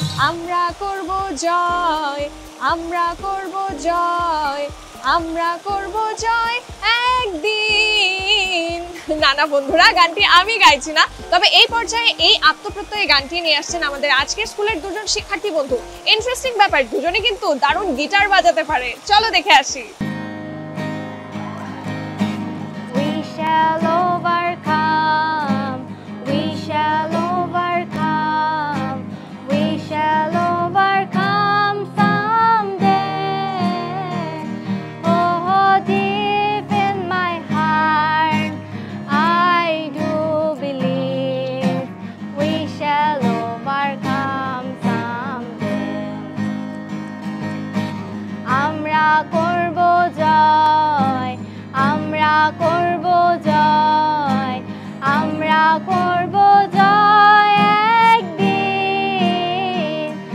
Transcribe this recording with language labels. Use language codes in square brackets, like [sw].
[bn] আমরা করব জয়, আমরা করব জয়, আমরা করব জয় একদিন। নানা বন্ধুরা, গানটি আমি গাইছি না, তবে এই পর্যায়ে এই আত্মপ্রত্যয় গানটি নিয়ে আসছেন আমাদের আজকের স্কুলের দুজন শিক্ষার্থী বন্ধু। ইন্টারেস্টিং ব্যাপার, দুজনে কিন্তু দারুণ গিটার বাজাতে পারে। চলো দেখে আসি। [en] We shall overcome, we shall overcome, we shall overcome someday. Oh, deep in my heart, I do believe we shall overcome someday. [bn] আমরা করব জয়, আমরা করব জয়, আমরা করব জয় একদিন।